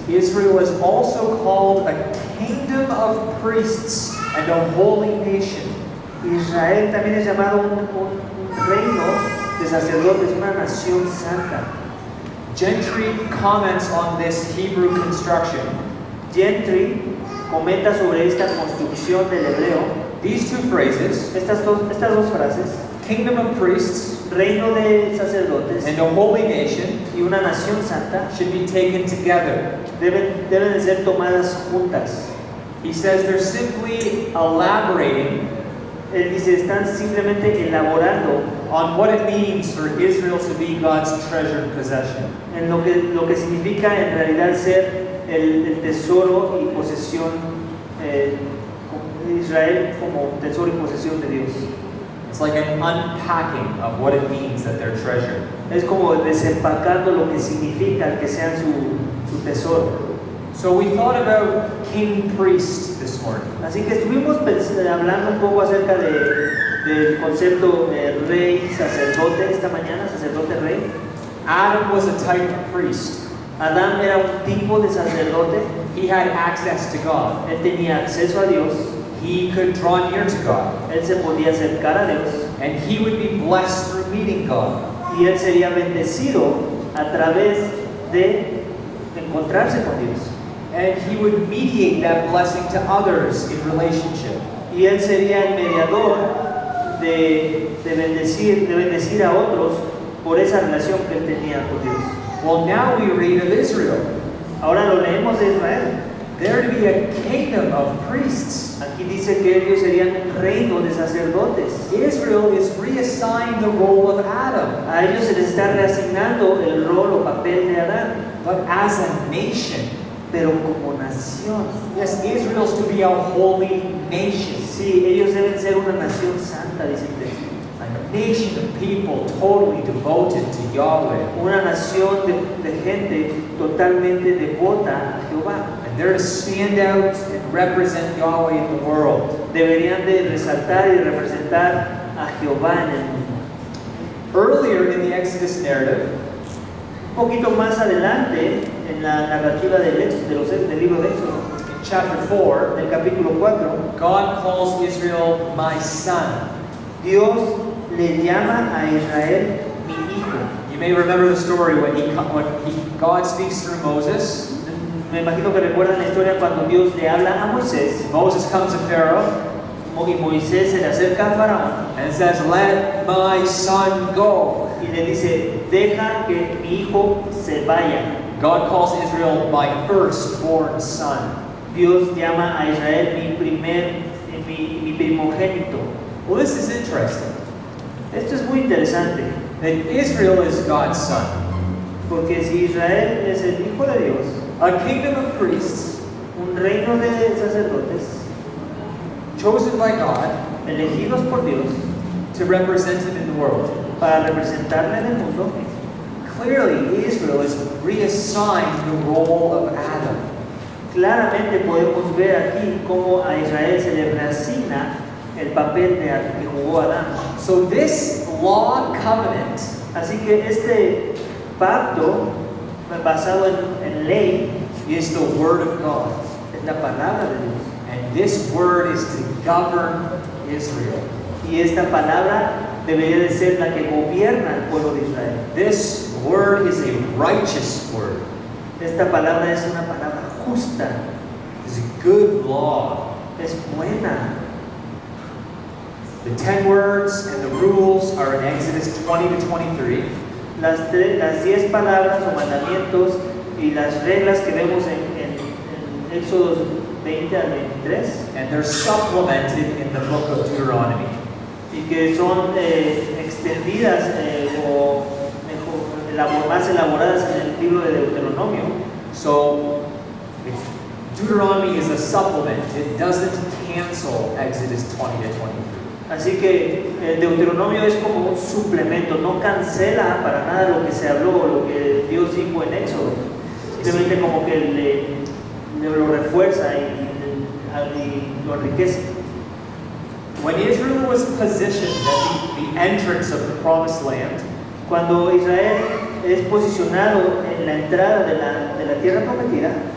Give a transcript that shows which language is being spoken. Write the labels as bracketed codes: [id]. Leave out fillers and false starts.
[en] Israel is also called a kingdom of priests and a holy nation. [es] Israel también es llamado un reino de sacerdotes, una nación santa. [en] Gentry comments on this Hebrew construction. [es] Gentry comenta sobre esta construcción del hebreo. [en] These two phrases, [es] Estas dos frases, [en] kingdom of priests [es] reino de sacerdotes [en] and a holy nation, [es] y una nación santa, [en] should be taken together. [es] deben de ser tomadas juntas. [en] He says they're simply elaborating [es] Él dice, están simplemente elaborando [en] on what it means for Israel to be God's treasured possession. [es] en lo que significa en realidad ser el tesoro y posesión de Israel como tesoro y posesión de Dios. [en] It's like an unpacking of what it means that they're treasured. [es] Es como desempacando lo que significa el que sean su tesoro. [en] So we thought about king priest this morning. [es] Así que estuvimos hablando un poco acerca del concepto de rey sacerdote esta mañana, sacerdote rey. [en] Adam was a type of priest. [es] Adán era un tipo de sacerdote. [en] He had access to God. [es] Él tenía acceso a Dios. [en] He could draw near to God. [es] Él se podía acercar a Dios. [en] And he would be blessed through meeting God. [es] Y él sería bendecido a través de encontrarse con Dios. [en] And he would mediate that blessing to others in relationship. [es] Y él sería el mediador de bendecir a otros por esa relación que él tenía con Dios. [en] Well, now we read of Israel. [es] Ahora lo leemos de Israel. [en] There to be a kingdom of priests. [es] Aquí dice que ellos serían un reino de sacerdotes. [en] Israel is reassigned the role of Adam. [es] A ellos se les está reasignando el rol o papel de Adán, [en] But as a nation, [es] pero como nación. [en] yes, Israel's to be a holy nation. [es] Sí, ellos deben ser una nación santa, dice el texto. [en] A nation of people totally devoted to Yahweh. [es] Una nación de gente totalmente devota a Jehová. [en] And they're to stand out and represent Yahweh in the world. [es] Deberían de resaltar y representar a Jehová en el mundo. [en] Earlier in the Exodus narrative, [es] Un poquito más adelante, en la narrativa del libro de Éxodo, [en] in chapter 4, [es] en el capítulo 4, [en] God calls Israel my son. [es] Dios le llama a Israel mi hijo. [en] You may remember the story when God speaks through Moses. [es] Me imagino que recuerdan la historia cuando Dios le habla a Moisés. [en] Moses comes to Pharaoh [es] Y Moisés se le acerca a Faraón [en] and says, "Let my son go." [es] y le dice, deja que mi hijo se vaya. [en] God calls Israel my firstborn son. [es] Dios llama a Israel mi primogénito. [en] Well, this is interesting. [es] Esto es muy interesante, [en] That Israel is God's son. [es] porque si Israel es el hijo de Dios, [en] A kingdom of priests [es] un reino de sacerdotes, [en] chosen by God [es] elegidos por Dios [en] to represent Him in the world. [es] para representarle en el mundo, [en] Clearly, Israel is reassigned the role of Adam. [es] claramente podemos ver aquí cómo a Israel se le reasigna el papel que jugó Adán. [en] So this law covenant [es] Así que este pacto basado en ley [en] is the word of God. [es] es la palabra de Dios. [en] And this word is to govern Israel. [es] Y esta palabra debería de ser la que gobierna al pueblo de Israel. [en] This word is a righteous word. [es] Esta palabra es una palabra justa, [en] It's a good law. [es] es buena. [en] The 10 words and the rules are in Exodus 20 to 23. [es] Las 10 palabras o mandamientos y las reglas que vemos en Éxodos 20 al 23 [en] And they're supplemented in the book of Deuteronomy. [es] y que son extendidas o mejor, más elaboradas en el libro de Deuteronomio. [en] So, Deuteronomy is a supplement. It doesn't cancel Exodus 20 to 23. [es] Así que el Deuteronomio es como un suplemento, no cancela para nada lo que se habló, lo que Dios dijo en Éxodo. Simplemente como que lo refuerza y lo enriquece. [en] When Israel was positioned at the entrance of the promised land, [es] Cuando Israel es posicionado en la entrada de la tierra prometida,